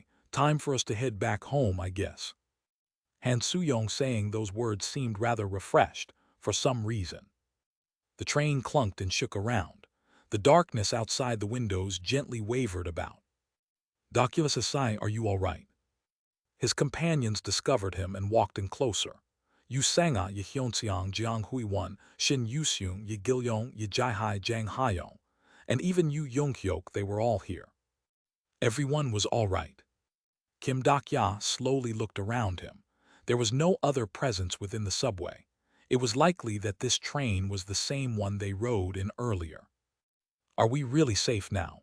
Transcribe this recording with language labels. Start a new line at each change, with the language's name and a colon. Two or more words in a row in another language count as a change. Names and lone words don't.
English: Time for us to head back home, I guess. Han Soo-young saying those words seemed rather refreshed, for some reason. The train clunked and shook around. The darkness outside the windows gently wavered about. Dakyusa-sai, are you all right? His companions discovered him and walked in closer. Yu Sanga, Ye Hyunseong, Jiang Hui-won, Shin Yu-seung, Ye Gil-yong, Ye Jai-hai, Jang Ha-yong, and even Yu Jung-hyuk, they were all here. Everyone was all right. Kim Dak-ya slowly looked around him. There was no other presence within the subway. It was likely that this train was the same one they rode in earlier. Are we really safe now?